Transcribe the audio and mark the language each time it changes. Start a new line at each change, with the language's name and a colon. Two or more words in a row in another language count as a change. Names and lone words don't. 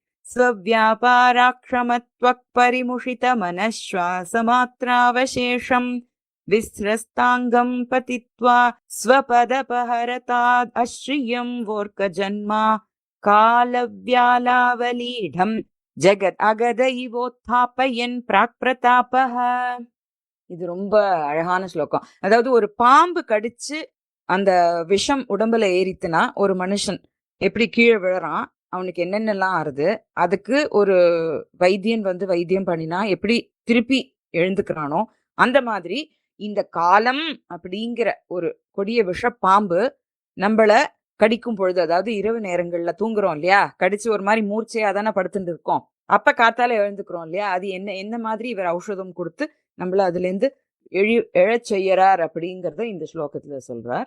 Sanskrit: स्वव्यापाराक्षमत्वक्परिमुषितमनश्वासमात्रावशेषम् विस्रस्ताङ्गम् पतित्वा स्वपदपहरताद् अश्रियम् वोर्कजन्मा कालव्यालावलीढम् जगत् अगद इवोत्थापयन् प्राक्प्रतापः.
Tamil: இது ரொம்ப அழகான ஸ்லோகம். அதாவது ஒரு பாம்பு கடிச்சு அந்த விஷம் உடம்புல ஏறித்துனா ஒரு மனுஷன் எப்படி கீழே விழறான், அவனுக்கு என்னென்னலாம் ஆறுது, அதுக்கு ஒரு வைத்தியன் வந்து வைத்தியம் பண்ணினா எப்படி திருப்பி எழுந்துக்கிறானோ அந்த மாதிரி இந்த காலம் அப்படிங்கிற ஒரு கொடிய விஷ பாம்பு நம்மள கடிக்கும் பொழுது, அதாவது இரவு நேரங்கள்ல தூங்குறோம் இல்லையா, கடிச்சு ஒரு மாதிரி மூர்ச்சையா தானே படுத்துட்டு இருக்கோம், அப்ப காத்தால எழுந்துக்கிறோம் இல்லையா, அது என்ன மாதிரி இவர் ஔஷதம் கொடுத்து நம்மள அதுல இருந்து எழச் செய்யறார் அப்படிங்கறத இந்த ஸ்லோகத்துல சொல்றார்.